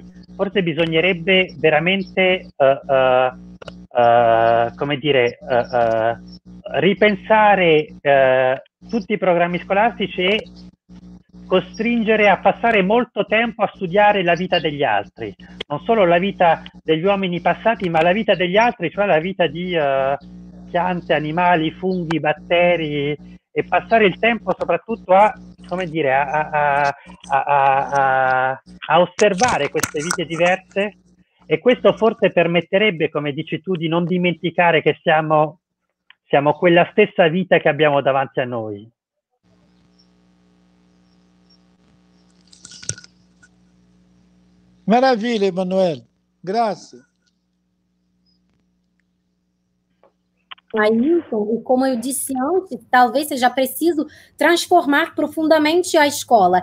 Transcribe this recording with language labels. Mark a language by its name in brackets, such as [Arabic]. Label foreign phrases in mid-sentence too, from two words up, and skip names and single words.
[Italian] Forse bisognerebbe veramente come dire, ripensare tutti i programmi scolastici e costringere a passare molto tempo a studiare la vita degli altri, non solo la vita degli uomini passati, ma la vita degli altri, cioè la vita di piante, animali, funghi, batteri, e passare il tempo soprattutto a, come dire, a osservare queste vite diverse, e questo forse permetterebbe, come dici tu, di non dimenticare che siamo quella stessa vita che abbiamo davanti a noi. [Portuguese] Maravilha, Emanuele. Graças. Ailton, e como eu disse antes, talvez seja preciso transformar profundamente a escola.